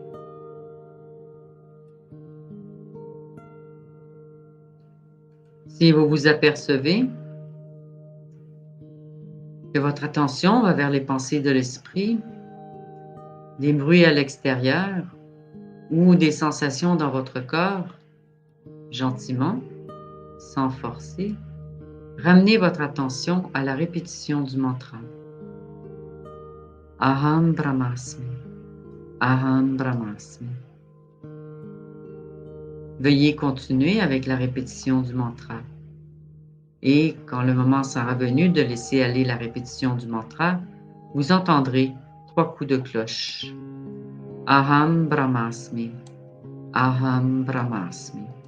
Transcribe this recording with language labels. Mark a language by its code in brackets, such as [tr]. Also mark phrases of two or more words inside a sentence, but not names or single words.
[fr] Si vous vous apercevez que votre attention va vers les pensées de l'esprit, des bruits à l'extérieur ou des sensations dans votre corps, gentiment, sans forcer, ramenez votre attention à la répétition du mantra. [sa] अहं ब्रह्मास्मि। अहं ब्रह्मास्मि. [fr] Veuillez continuer avec la répétition du mantra. Et quand le moment sera venu de laisser aller la répétition du mantra, vous entendrez 3 coups de cloche. [sa] अहं ब्रह्मास्मि। अहं ब्रह्मास्मि.